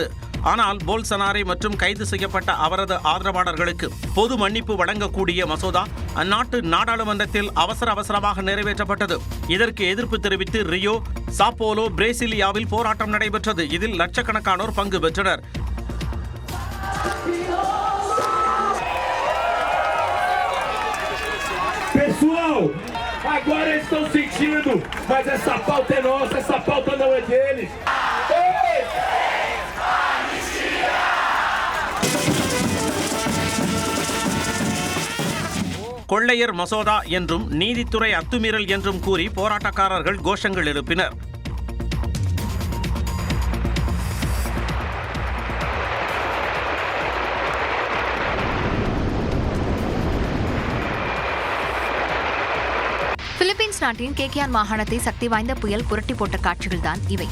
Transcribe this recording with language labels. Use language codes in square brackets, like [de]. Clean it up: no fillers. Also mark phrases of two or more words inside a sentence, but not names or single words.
[ta] ஆனால் போல்சனாரே மற்றும் கைது செய்யப்பட்ட அவரது ஆதரவாளர்களுக்கு பொது மன்னிப்பு வழங்கக்கூடிய மசோதா அந்நாட்டு நாடாளுமன்றத்தில் அவசரமாக நிறைவேற்றப்பட்டது. இதற்கு எதிர்ப்பு தெரிவித்து ரியோ, சாப்போலோ, பிரேசிலியாவில் போராட்டம் நடைபெற்றது. இதில் லட்சக்கணக்கானோர் பங்கு பெற்றனர். [pt] Pessoal, agora eles estão sentindo, mas essa pauta é nossa, essa pauta não é deles. [ta] கொள்ளையர் மசோதா என்றும் நீதித்துறை அத்துமீறல் என்றும் கூறி போராட்டக்காரர்கள் கோஷங்கள் எழுப்பினர். பிலிப்பைன்ஸ் நாட்டின் கேக்கியான் மாகாணத்தை சக்தி வாய்ந்த புயல் புரட்டி போட்ட காட்சிகள்தான் இவை.